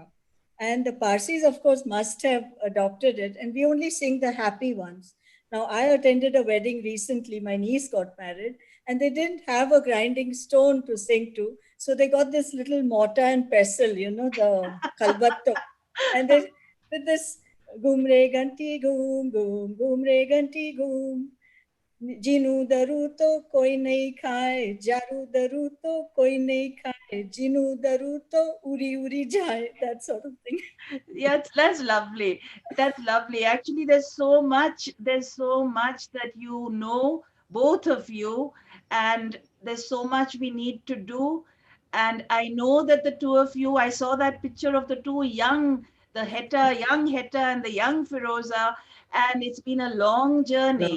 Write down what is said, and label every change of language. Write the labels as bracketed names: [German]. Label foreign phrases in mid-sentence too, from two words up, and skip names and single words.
[English] And the Parsis, of course, must have adopted it. And we only sing the happy ones. Now, I attended a wedding recently. My niece got married and they didn't have a grinding stone to sing to. So they got this little mortar and pestle, the kalbatto. And they did this [Gujarati] ગમ રે ગંટી ગમ ગમ, ગમ રે ગંટી ગમ. જીનુ દારુ તો કોઈ નહિ ખાયે, જારુ દારુ તો કોઈ નહિ ખાયે, જીનુ દારુ તો ઉરી ઉરી જાયે, [English] that sort of thing. Yeah, that's lovely. That's lovely. Actually, there's so much that you know, both of you, and there's so much we need to do. And I know that the two of you, I saw that picture of the two young Heta and the young Pheroza, and it's been a long journey.